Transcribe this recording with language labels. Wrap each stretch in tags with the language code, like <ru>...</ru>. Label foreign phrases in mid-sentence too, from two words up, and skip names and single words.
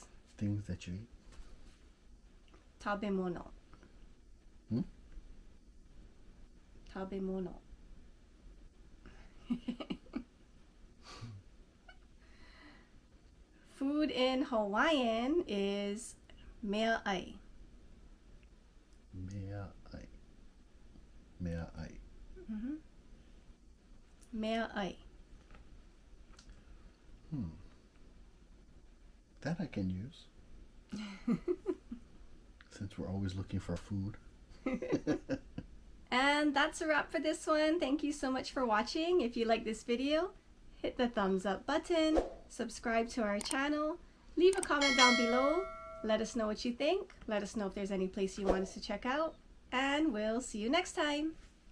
<en>Things that you eat.</en> <ja>Tabemono. Tabemono.</ja> <en>Food in Hawaiian is</en> <haw>mea ai. Mea ai. Mea ai. Mea ai.</haw> <en>That I can use. Since we're always looking for food. And that's a wrap for this one. Thank you so much for watching. If you like this video, hit the thumbs up button, subscribe to our channel, leave a comment down below, let us know what you think, let us know if there's any place you want us to check out, and we'll see you next time.</en>